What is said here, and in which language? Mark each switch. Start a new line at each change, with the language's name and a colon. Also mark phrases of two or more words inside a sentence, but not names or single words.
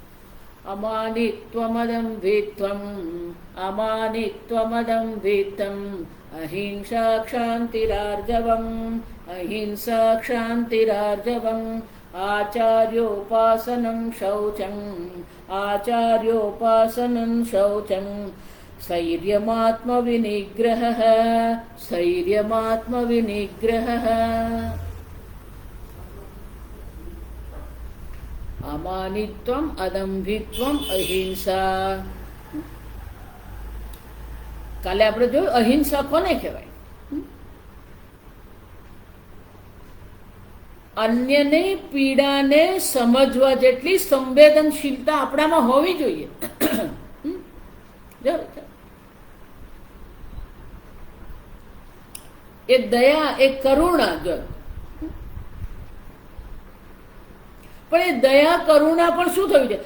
Sanskrit: अमानित्वमदम्भित्वम् अमानित्वमदम्भित्वम् अहिंसा क्षान्तिरार्जवम् अहिंसा क्षान्तिरार्जवम् आचार्योपासनं शौचम् आचार्योपासनं शौचम् स्थैर्यमात्मविनिग्रहः स्थैर्यमात्मविनिग्रहः। अमानित्वम अदंभित्वम अहिंसा।
Gujarati: કાલે આપણે જોયું અહિંસા કોને કહેવાય? અન્યને પીડાને સમજવા જેટલી સંવેદનશીલતા આપણામાં હોવી જોઈએ. એ દયા એ કરુણા જો પણ એ દયા કરુણા પણ શું થવી જોઈએ?